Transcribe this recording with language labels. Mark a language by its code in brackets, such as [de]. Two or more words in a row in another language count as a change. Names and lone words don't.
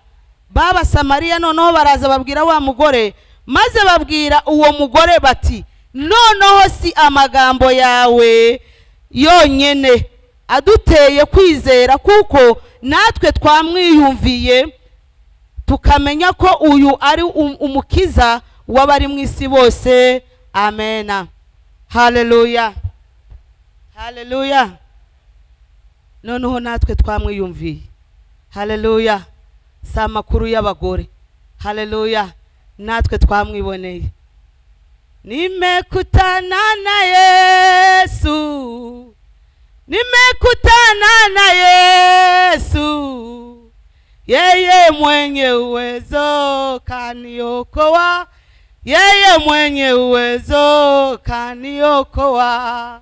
[rn] B'Abasamariya noneho baraza babwira wa mugore, maze babwira uwo mugore bati, noneho si amagambo yawe yonyene aduteye kwizera, kuko natwe twamwiyumviye tukamenya ko uyu ari umukiza w'abari mu isi bose. Amena. Haleluya. Haleluya. Noneho natwe twamwiyumviye. Haleluya. Si amakuru y'abagore. Haleluya. Natwe twamwiboneye. [sw] Nimekutana na Yesu, nimekutana na Yesu, yeye mwenye uwezo kaniokoa, yeye mwenye uwezo kaniokoa.